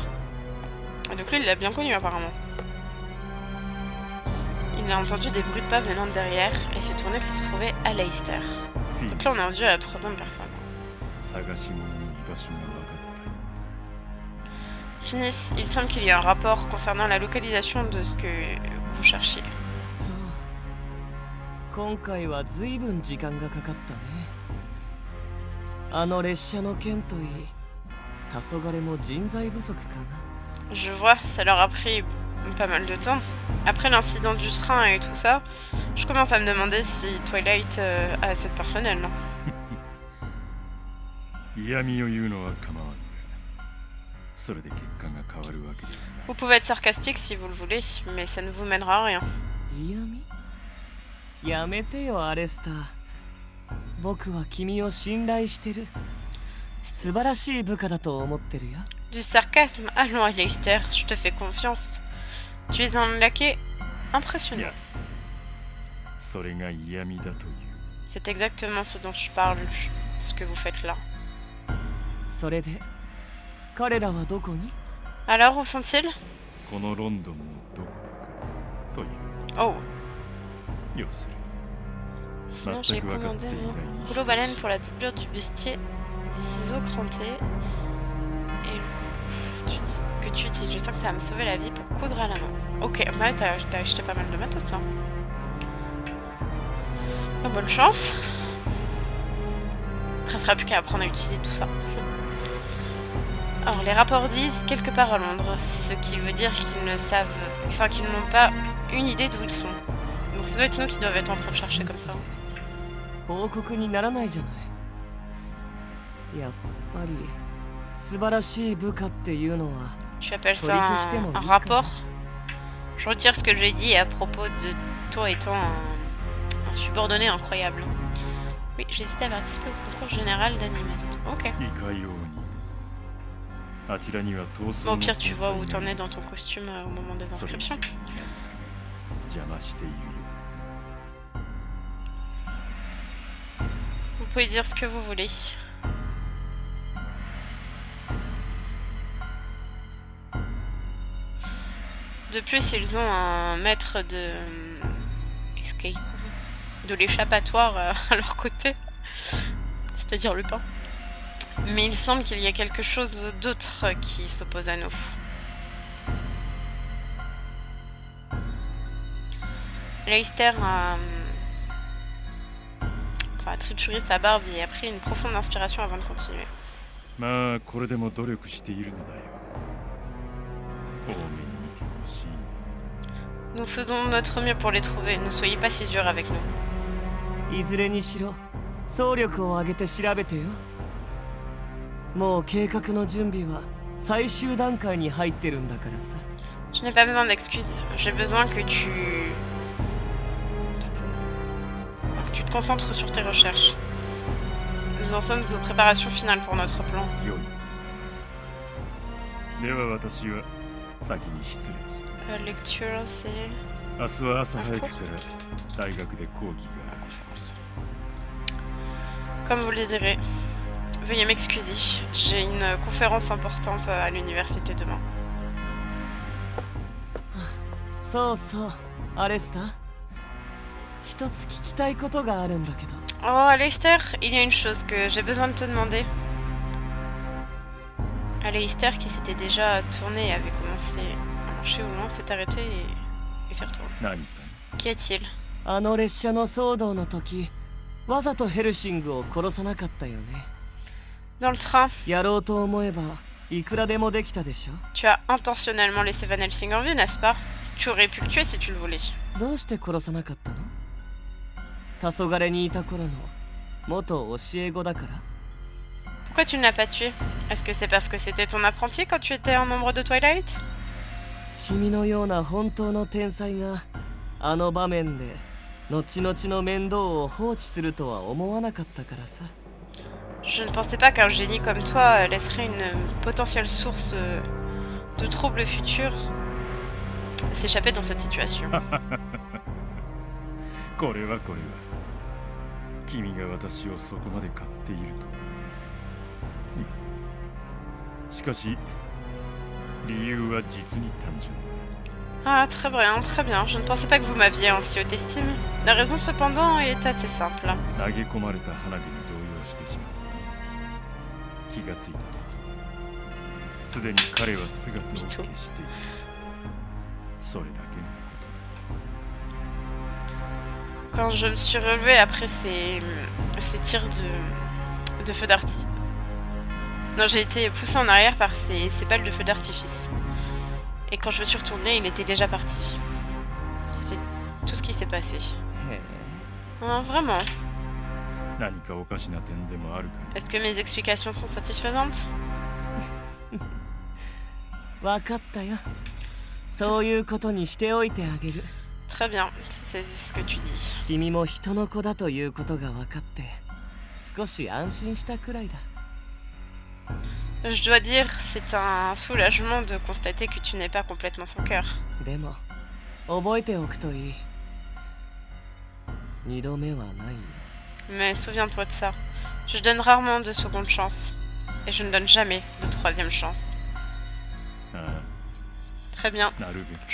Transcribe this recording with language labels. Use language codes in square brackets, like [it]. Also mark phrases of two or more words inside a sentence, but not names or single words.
[fr] Et donc là, il l'a bien connu apparemment. Il a entendu des bruits de pas venant de derrière et s'est tourné pour trouver Aleister. Donc là, on est rendu à la troisième personne. Finis, il semble qu'il y a un rapport concernant la localisation de ce que vous cherchiez. [ja] そう今回は随分時間がかかったね。あの列車の件といい、黄昏も人材不足かな。 [fr] Je vois, ça leur a pris pas mal de temps. Après l'incident du train et tout ça, je commence à me demander si Twilight a assez de personnel, non? [ja] 嫌味を言うのは構わぬが、それで結果が変わるわけではない。 [fr] Vous pouvez être sarcastique si vous le voulez, mais ça ne vous mènera à rien. [ja] 嫌味？やめてよアレスター。僕は君を信頼してる。素晴らしい部下だと思ってるよ。 [fr] Du sarcasme? Allons, Aleister, je te fais confiance. Tu es un laquais impressionnant. [ja] いや、それが嫌味だという。 [fr] C'est exactement ce dont je parle, ce que vous faites là. [ja] それで彼らはどこに？ [fr] Alors, où sont-ils? [ja] このロンドンのどこかという。 [fr] Oh, [ja] 要するに [fr] sinon j'ai commandé mon rouleau baleine pour la doublure du bustier, des ciseaux crantés et que tu utilises. Je sens que ça va me sauver la vie pour coudre à la main. Ok, bah t'as acheté pas mal de matos là. Ah, bonne chance. Il ne restera plus qu'à apprendre à utiliser tout ça. Alors les rapports disent quelque part à Londres, ce qui veut dire qu'ils ne savent, enfin qu'ils n'ont pas une idée d'où ils sont. Donc ça doit être nous qui doivent être en train de chercher comme ça. [ja] 報告にならないじゃない。やっぱり素晴らしい部下っていうのは。 [fr] Tu appelles ça un rapport? Je retire ce que j'ai dit à propos de toi étant un subordonné incroyable. Oui, j'hésitais à participer au concours général d'Animast. Ok. [ja] いかように。あちらには闘争 [fr] Bon, [ja] の [fr] au pire, tu vois où [ja] 天 [fr] t'en [ja] 才 [fr] es dans ton costume au moment des [ja] がそれ以 [fr] inscriptions. [ja] 上に邪魔しているよう [fr] Vous pouvez dire ce que vous voulez. De plus, ils ont un maître de escape, de l'échappatoire à leur côté, c'est-à-dire Lupin. Mais il semble qu'il y a quelque chose d'autre qui s'oppose à nous. Aleister a trituré sa barbe et a pris une profonde inspiration avant de continuer. [ja] まあこれでも努力しているのだよ。多めに見てほしい。 [fr] Nous faisons notre mieux pour les trouver, ne soyez pas si durs avec nous. [ja] いずれにしろ総力を挙げて調べてよ。もう計画の準備は最終段階に入ってるんだからさ。 [fr] Je n'ai pas besoin d'excuses, j'ai besoin que tu te concentres sur tes recherches. Nous en sommes aux préparations finales pour notre plan. [ja] よい。では私は先に失礼する。 [fr] La lecture, c'est [ja] 明日は朝早くから大学で講義 [fr] la [ja] がある。 [fr] conférence. Comme vous le désirez. Veuillez m'excuser, j'ai une conférence importante à l'université demain. [ja] そうそうアレスター。一つ聞きたいことがあるんだけど。 [fr] Oh, Aleister, il y a une chose que j'ai besoin de te demander. Aleister, qui s'était déjà tourné et avait commencé à marcher au loin, s'est arrêté et s'est retourné. [ja] 何か [fr] Qu'y a-t-il? [ja] あの列車の騒動の時、わざとヘルシングを殺さなかったよね。 [fr] Dans le train, [ja] やろうと思えばいくらでもできたでしょ。 [fr] tu as intentionnellement laissé Van Helsing en vie, n'est-ce pas? Tu aurais pu le tuer si tu le voulais. [ja] どうして殺さなかったの？黄昏にいた頃の元教え子だから？ [fr] Pourquoi tu ne l'as pas tué? Est-ce que c'est parce que c'était ton apprenti quand tu étais un membre de Twilight? [ja] 君のような本当の天才があの場面で後々の面倒を放置するとは思わなかったからさ。 [fr] Je ne pensais pas qu'un génie comme toi laisserait une potentielle source de troubles futurs s'échapper dans cette situation. [ja] これは君が私をそこまで買っていると。しかし理由は実に単純だ。 [fr] Ah, très bien, très bien. Je ne pensais pas que vous m'aviez en si haute estime. La raison cependant est assez simple. [ja] 投げ込まれた花火に動揺してしまった。気がついた時、すでに彼は姿を消していた。それだけのこと。 [fr] Quand je me suis relevée après ces tirs de feu d'artifice. Non, j'ai été poussée en arrière par ces balles de feu d'artifice. Et quand je me suis retournée, il était déjà parti. C'est tout ce qui s'est passé. [ja] へえ。 [fr] Ah, vraiment. [ja] 何かおかしな点でもあるか。 [fr] Est-ce que mes explications sont satisfaisantes? [ja] わかったよ。そういうことにしておいてあげる。 [fr] Très bien, c'est ce que tu dis. [ja] 君も人の子だということが分かって少し安心したくらいだ。 [fr] Je dois dire, c'est un soulagement de constater que tu n'es pas complètement sans cœur. [ja] でも覚えておくといい。二度目はないよ。 [fr] Mais souviens-toi de ça. Je donne rarement de seconde chance. Et je ne donne jamais de troisième chance. [ja] あ [fr] Très bien, [ja] あ、なるべく